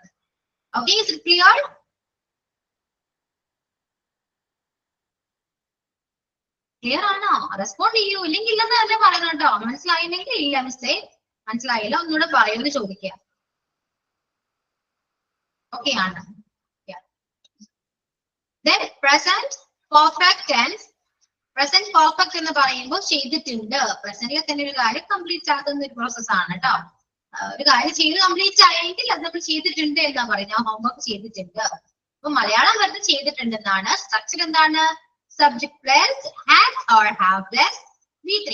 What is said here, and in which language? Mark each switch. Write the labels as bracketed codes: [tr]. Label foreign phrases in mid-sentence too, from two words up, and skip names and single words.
[en] okay, is it clear? clear ആണോ? [ml] റെസ്പോണ്ട് ചെയ്യൂ, ഇല്ലെങ്കിൽ ഇല്ലെന്ന് തന്നെ പറയുന്നു കേട്ടോ. മനസ്സിലായില്ലെങ്കിൽ ഇല്ല മിസ്റ്റേ, മനസ്സിലായില്ല ഒന്നുകൂടെ പറയുമെന്ന് ചോദിക്കുക. ഓക്കെ ആണ്. [en] Then present perfect tense. present perfect [ml] എന്ന് പറയുമ്പോൾ ചെയ്തിട്ടുണ്ട്. പ്രസന്റിലെ തന്നെ ഒരു കാര്യം കംപ്ലീറ്റ് ആക്കുന്ന ഒരു പ്രോസസ് ആണ് കേട്ടോ. ഒരു കാര്യം ചെയ്ത് കംപ്ലീറ്റ് ആയെങ്കിൽ അത് നമ്മൾ ചെയ്തിട്ടുണ്ട് എന്നാ പറയുന്നത്. ഞാൻ ഹോംവർക്ക് ചെയ്തിട്ടുണ്ട്. അപ്പൊ മലയാളം വരുന്നത് ചെയ്തിട്ടുണ്ട് എന്നാണ്. [en] സ്ട്രക്ചർ എന്താണ്? subject plus has or have plus V3.